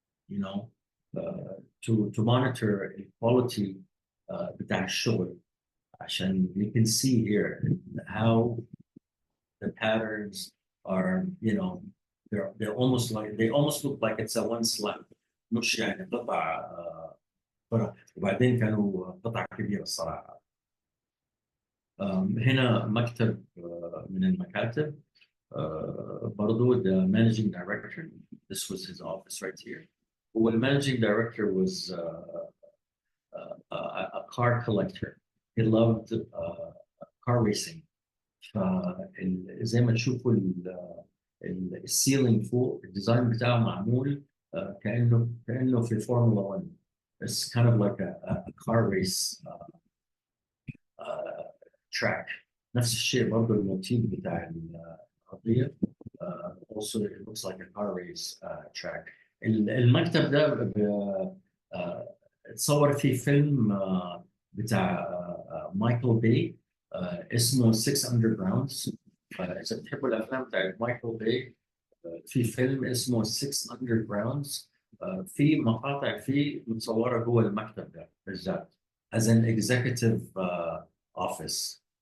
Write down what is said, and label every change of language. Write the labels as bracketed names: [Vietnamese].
[English] you know to monitor the quality [Arabic] بتاع الشغل عشان [English] you can see here how the patterns are they're almost like they almost look like it's a one slab، [Arabic] مش يعني قطع وبعدين كانوا قطع كبيرة الصراحة. هنا مكتب من المكاتب برضو [English] the managing director. This was his office right here. Well, the managing director was a car collector. He loved car racing. [Arabic] فزي ما تشوفوا السيلينج فوق الديزاين بتاعه معمول كأنه في فورمولا 1. [English] It's kind of like a car race track. [Arabic] نفس الشيء برضه الموتيف بتاع الأرضية [English] also it looks like a car race track. [Arabic] المكتب ده اتصور فيه فيلم بتاع مايكل باي اسمه 6 Undergrounds. إذا بتحبوا الأفلام بتاعت مايكل باي في فيلم اسمه 6 Undergrounds في مقاطع فيه متصورة جوه المكتب ده بالذات [English] as an executive office.